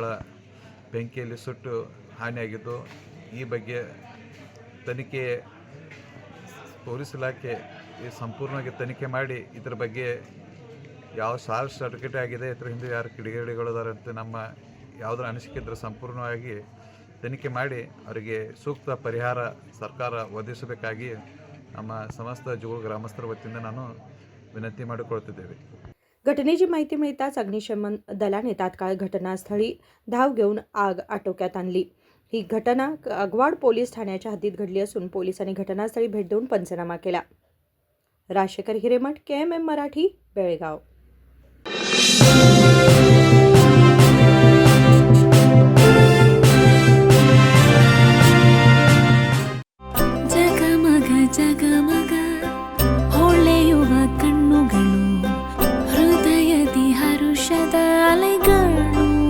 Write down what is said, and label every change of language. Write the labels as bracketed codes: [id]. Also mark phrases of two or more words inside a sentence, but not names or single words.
[kn] ಬೆಂಕಿಯಲ್ಲಿ ಸುಟ್ಟು ಹಾನಿಯಾಗಿದ್ದು, ಈ ಬಗ್ಗೆ ತನಿಖೆ ಪೊಲೀಸ್ ಇಲಾಖೆ ಸಂಪೂರ್ಣವಾಗಿ ತನಿಖೆ ಮಾಡಿ ಇದರ ಬಗ್ಗೆ ಯಾವ ಶಾರ್ಟ್ ಸರ್ಕ್ಯೂಟ್ ಆಗಿದೆ, ಇದರ ಹಿಂದೆ ಯಾರು ಕಿಡಿಗೇಡಿಗಳಿದ್ದಾರೆ ಅಂತ ನಮ್ಮ ಯಾವುದರ ಅನಿಸಿಕೆ ಇದ್ದರೆ ಸಂಪೂರ್ಣವಾಗಿ ತನಿಖೆ ಮಾಡಿ ಅವರಿಗೆ ಸೂಕ್ತ ಪರಿಹಾರ ಸರ್ಕಾರ ಒದಗಿಸಬೇಕಾಗಿ ನಮ್ಮ ಸಮಸ್ತ ಜೋಳ ಗ್ರಾಮಸ್ಥರ ವತಿಯಿಂದ ನಾನು विनंती ಮಾಡಿಕೊಳ್ಳುತ್ತಿದ್ದೇವೆ. [mr] घटनेची माहिती मिळताच अग्निशमन दलाने तात्काळ घटनास्थळी धाव घेऊन आग आटोक्यात आणली. ही घटना कागवाड पोलीस ठाण्याच्या हद्दीत घडली असून पोलिसांनी घटनास्थळी भेट देऊन पंचनामा केला. राजशेखर हिरेमठ, KMM मराठी, बेळगाव. [kn] ಜಗಮಗ ಹೊಳೆಯುವ ಕಣ್ಣುಗಳು, ಹೃದಯದಿ ಹರುಷದ ಅಲೆಗಳು.